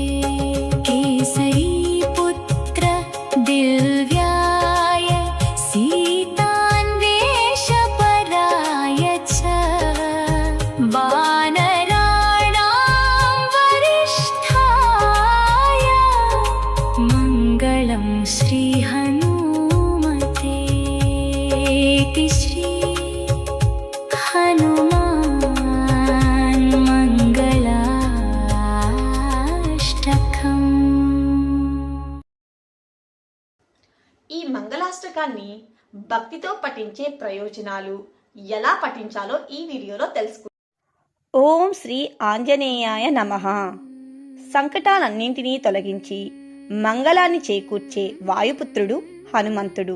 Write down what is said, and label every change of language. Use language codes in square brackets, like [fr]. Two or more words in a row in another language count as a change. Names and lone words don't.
[sa] केसरीपुत्र दिव्याय सीतान्वेषपराय च वानराणां वरिष्ठाय मङ्गलं श्रीहनुमते. श्री हनुमान् मङ्गलाष्टकम्. [te] ఈ మంగళాష్టకాన్ని భక్తితో పఠించే ప్రయోజనాలు ఎలా పఠించాలో ఈ వీడియోలో తెలుసుకుందాం. [sa] ఓం శ్రీ ఆంజనేయాయ నమః. [te] సంకటాలన్నింటినీ తొలగించి మంగళాన్ని చేకూర్చే వాయుపుత్రుడు హనుమంతుడు.